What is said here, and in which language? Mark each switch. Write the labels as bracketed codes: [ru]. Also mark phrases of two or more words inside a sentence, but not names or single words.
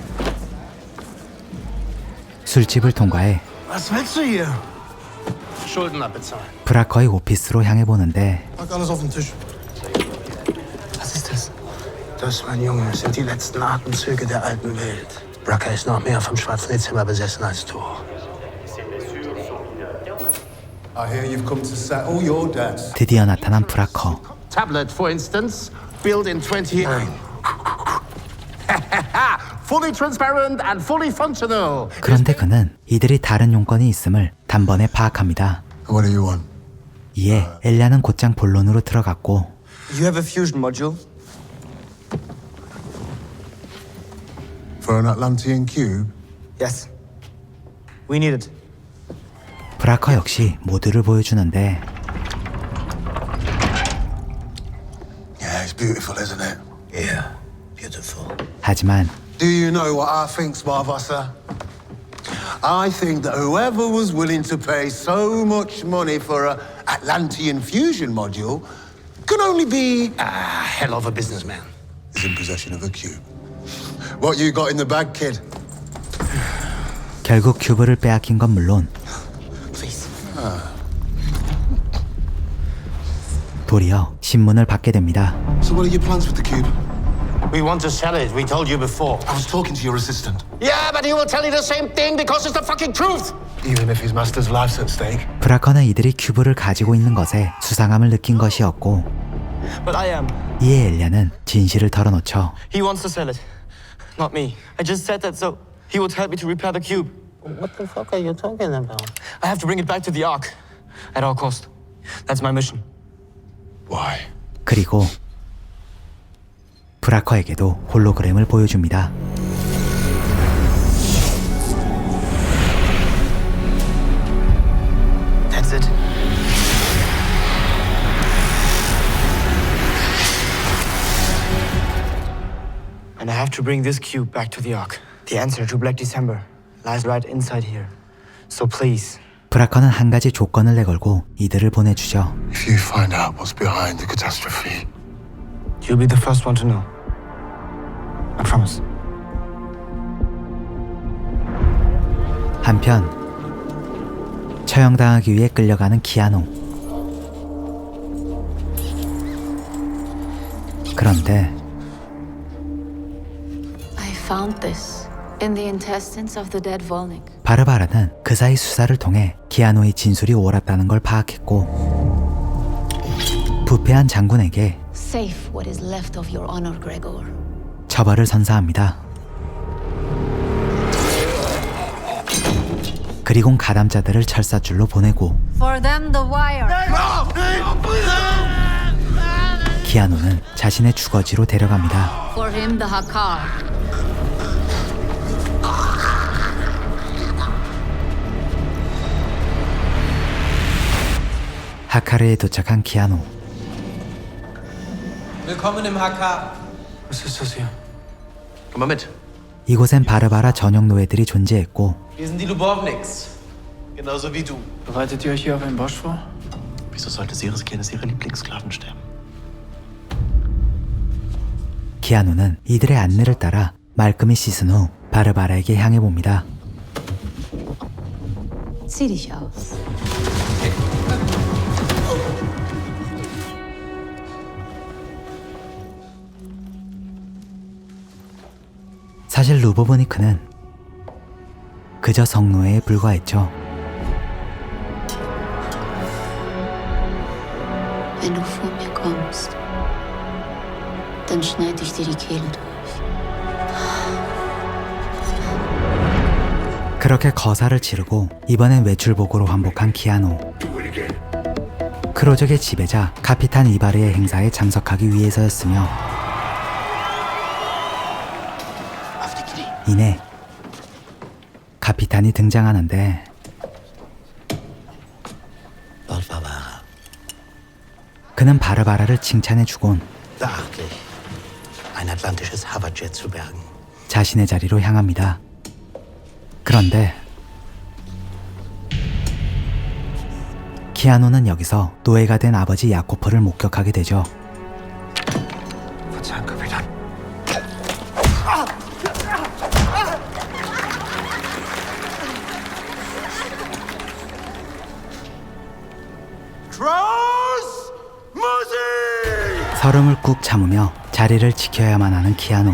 [ko] 술집을 통과해 [de] Was willst du hier? Schulden abbezahlen. [ko] 브라커의 오피스로 향해 보는데 [de] Pack alles auf den Tisch. Was ist das? Das, mein Junge, sind die letzten Atemzüge der alten Welt. Bracker ist noch mehr vom schwarzen Dezember besessen als du. [en] I hear you've come to settle your debts. [ko] 드디어 나타난 브라커. [en] Tablet, for instance, built in 29. fully transparent and fully functional. [ko] 그런데 그는 이들이 다른 용건이 있음을 단번에 파악합니다. [en] What do you want? [ko] 이에 엘리아는 곧장 본론으로 들어갔고 [en] You have a fusion module? For an Atlantean cube? Yes. We need it. [ko] 브라커 역시 모두를 보여주는데 [en] Yeah, it's beautiful, isn't it? Yeah, beautiful. [ko] 하지만 [en] Do you know what I think, Smarvasa? I think that whoever was willing to pay so much money for a Atlantean fusion module can only be a hell of a businessman. Is in possession of a cube. What you got in the bag, kid? [ko] 결국 큐브를 빼앗긴 건 물론 도리어 신문을 받게 됩니다. [en] So what are your plans with the cube? We want to sell it. We told you before. I was talking to your assistant. Yeah, but he will tell you the same thing because it's the fucking truth. Even if his master's life's at stake. [ko] 브라커는 이들이 큐브를 가지고 있는 것에 수상함을 느낀 것이었고 [en] But I am. [ko] 이에 엘리아는 진실을 털어놓죠. [en] He wants to sell it. Not me. I just said that so he would help me to repair the cube. What the fuck are you talking about? I have to bring it back to the Ark. At all cost. That's my mission. Why? [ko] 그리고 브라커에게도 홀로그램을 보여줍니다. [en] That's it. And I have to bring this cube back to the Ark. The answer to Black December lies right inside here. So please. [ko] 브라커는 한 가지 조건을 내걸고 이들을 보내주죠. [en] If you find out what's behind the catastrophe, You'll be the first one to know. I promise. [ko] 한편 처형당하기 위해 끌려가는 키아누. 그런데 [en] I found this in the intestines of the dead Volnik. [ko] 바르바라는 그 사이 수사를 통해 키아누의 진술이 옳았다는 걸 파악했고 부패한 장군에게 [en] Save what is left of your honor, Gregor. [ko] 처벌을 선사합니다. 그리고 가담자들을 철사줄로 보내고 [en] For them, the wire. [ko] 키아누는 자신의 주거지로 데려갑니다. [en] For him, the Hakar. [ko] 하카르에 도착한 키아누. [de] Willkommen im HK. Was ist das hier? Komm mal mit. [ko] 이곳엔 바르바라 전용 노예들이 존재했고 [de] Wir sind die Lubovniks. Genauso wie du. Bereitet ihr euch hier auf einen Bosch vor? Wieso sollte sie riskieren, dass ihre Lieblingssklaven sterben? [ko] 키아누는 이들의 안내를 따라 말끔히 씻은 후 바르바라에게 향해 봅니다. [de] Zieh dich aus. [ko] 사실 루보브니크는 그저 성노예에 불과했죠. [de] Wenn du vor mir kommst, dann schneide ich dir die Kehle durch. [ko] 그렇게 거사를 치르고 이번엔 외출복으로 환복한 키아누. 크로족의 지배자 카피탄 이바르의 행사에 참석하기 위해서였으며 이내 카피탄이 등장하는데 그는 바르바라를 칭찬해주곤 [de] Beachtlich. Ein atlantisches Hoverjet zu bergen. [ko] 자신의 자리로 향합니다. 그런데 키아누는 여기서 노예가 된 아버지 야코프를 목격하게 되죠. [de] Verzeihung, Kapitän. [ko] 서름을 꾹 참으며 자리를 지켜야만 하는 키아누.